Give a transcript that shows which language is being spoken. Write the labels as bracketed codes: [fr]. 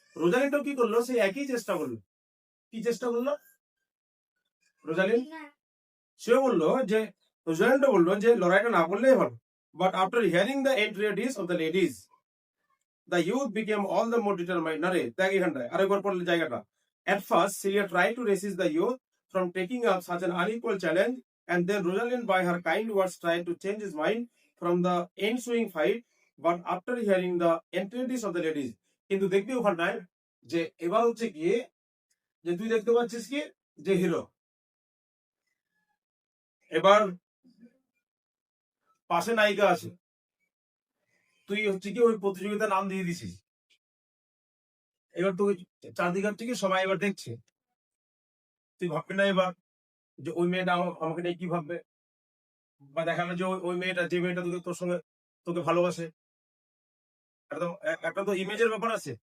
[bn] রোজালিনটাও কি করলো, সেই একই চেষ্টা করলো। কি চেষ্টা করলো রোজালিন? সেও বললো যে, রোজালিনটা বললো যে লড়াইটা না করলেই ভালো, [en] But after hearing the entreaties of the ladies the youth became all the more determined. [bn] না রে, দেখ এখানটায় আরেকবার পড়লে জায়গাটা। [en] At first, Celia tried to resist the youth from taking up such an unequal challenge, and then Rosalind, by her kind words, tried to change his mind from the ensuing fight. But after hearing the entreaties of the ladies, [bn] কিন্তু দেখবি ওখানটায় যে এবার হচ্ছে কি, যে তুই দেখতে পাচ্ছিস কি, যে হিরো এবার পাশে নায়িকা আছে, তুই হচ্ছে কি ওই প্রতিযোগিতার নাম দিয়ে দিছিস, এবার তুই চারদিকে হচ্ছে কি সবাই এবার দেখছে, তুই ভাববি না এবার যে ওই মেয়েটা আমাকে নিয়ে কি ভাববে, বা দেখা গেলো যে ওই মেয়েটা, যে মেয়েটা তোর সঙ্গে তোকে ভালোবাসে, একটা তো ইমেজের ব্যাপার আছে।